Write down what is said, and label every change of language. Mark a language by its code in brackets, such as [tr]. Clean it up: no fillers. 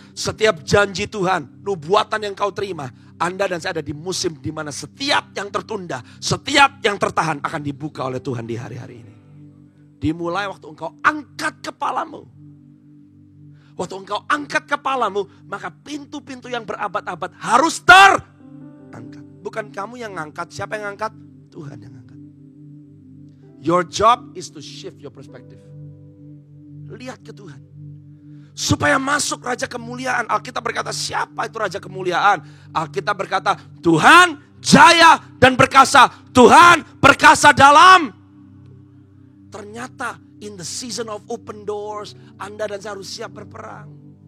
[id] Setiap janji Tuhan, nubuatan yang kau terima, Anda dan saya ada di musim di mana setiap yang tertunda, setiap yang tertahan akan dibuka oleh Tuhan di hari-hari ini. Dimulai waktu engkau angkat kepalamu. Waktu engkau angkat kepalamu, maka pintu-pintu yang berabad-abad harus terangkat. Bukan kamu yang ngangkat, siapa yang ngangkat? Tuhan yang ngangkat. [en] Your job is to shift your perspective. [id] Lihat ke Tuhan. Supaya masuk Raja Kemuliaan. Alkitab berkata, siapa itu Raja Kemuliaan? Alkitab berkata, Tuhan jaya dan perkasa. Tuhan perkasa dalam. Ternyata [en] in the season of open doors, [id] Anda dan saya harus siap berperang.